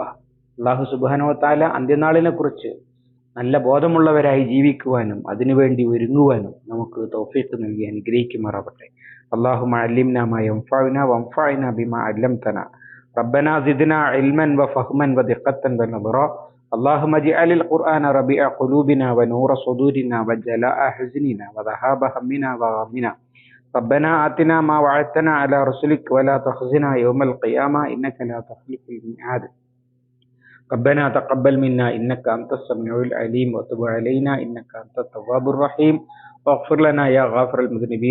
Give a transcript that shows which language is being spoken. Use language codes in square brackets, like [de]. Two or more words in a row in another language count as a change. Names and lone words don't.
[ml] അല്ലാഹു [ar] سبحانه وتعالى [ml] അന്ത്യനാളിനെ കുറിച്ച് നല്ല ബോധമുള്ളവരായി ജീവിക്കുവാനും അതിനുവേണ്ടി ഒരുങ്ങുവാനും നമുക്ക് തൗഫീഖ് നൽകി അനുഗ്രഹിക്കുമാറാവട്ടെ. [ar] اللهم علمنا ما ينفعنا وانفعنا بما علمتنا. ربنا زدنا علما وفهما ودقة ونظرا. اللهم اجعل القرآن ربيع قلوبنا ونور صدورنا وجلاء حزننا وذهاب همنا وغمنا. ربنا آتنا ما وعدتنا على رسلك ولا تخزنا يوم القيامة إنك لا تخلف الميعاد. ربنا تقبل منا إنك أنت السميع العليم وتب علينا إنك أنت التواب الرحيم واغفر لنا يا غافر المذنبين.